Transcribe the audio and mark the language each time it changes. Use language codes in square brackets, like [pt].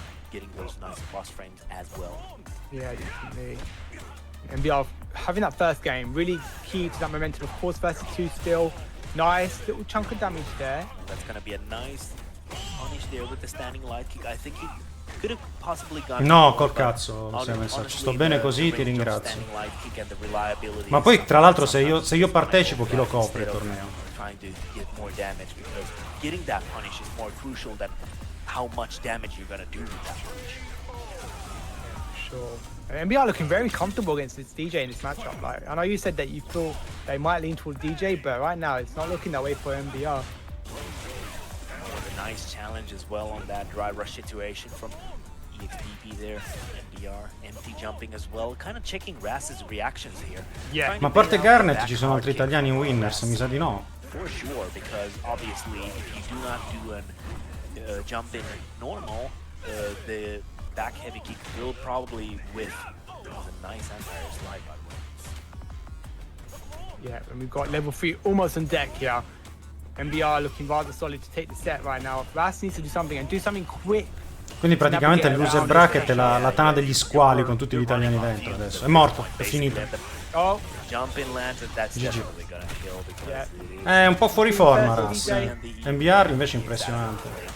[en] Getting those nice plus frames as well. Yeah, definitely. NBR having that first game, really key to that momentum. Of course, versus 2 still. Nice little chunk of damage there. That's gonna be a nice punish there with the standing light kick. I think he could have possibly gone. [it] No, col cazzo, lo sei messo. Ci sto bene così, ti ringrazio. Ma poi, tra l'altro, se io partecipo, chi lo copre il torneo? [en] Trying to get more damage, because getting that punish is more crucial than how much damage you're gonna do with that punish. Sure. MBR looking very comfortable against this DJ in this matchup. Like, I know you said that you thought they might lean towards DJ, but right now it's not looking that way for MBR. A nice challenge as well on that dry rush situation from EXPP there. MBR, empty jumping as well, kind of checking Ras's reactions here. Yeah. [it] Ma a parte Garnet ci sono altri italiani in winners, mi sa di no. [en] For sure, because obviously if you do not do a jump in normal, the back heavy kick will probably whiff. It was a nice anti-air slide, by the way. Yeah, and we've got level 3 almost on deck here. MBR looking rather solid to take the set right now. Ras needs to do something, and do something quick. [it] Quindi praticamente il loser bracket è la tana degli squali con tutti gli italiani dentro adesso. È morto, è finito. [en] Oh. Jump in lands, and that's definitely gonna kill, because [it] è un po' fuori forma Ras. MBR invece è impressionante.